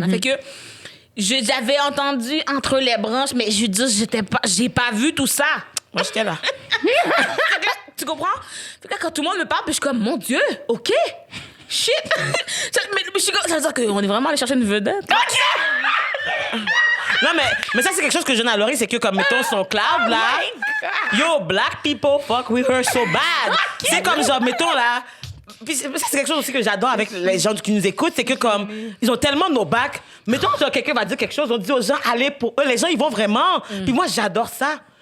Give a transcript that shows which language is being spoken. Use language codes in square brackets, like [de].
[fr] Fait que j'avais entendu entre les branches, mais je veux dire, j'ai pas vu tout ça. Moi, j'étais là. Fait que là, tu comprends? Fait que là, quand tout le monde me parle, puis je suis comme, mon Dieu, OK. Shit. mais je suis comme, ça veut dire qu'on est vraiment allé chercher une vedette. Non, mais ça, c'est quelque chose que je donne à Laurie, c'est que, comme, mettons, son cloud, là. [en] Yo, black people fuck with her so bad. [fr] C'est comme, genre, mettons, là. Puis ça, c'est quelque chose aussi que j'adore avec les gens qui nous écoutent, c'est que, comme, ils ont tellement nos backs. Mettons, genre, quelqu'un va dire quelque chose, on dit aux gens, allez pour eux. Les gens, ils vont vraiment. Puis moi, j'adore ça.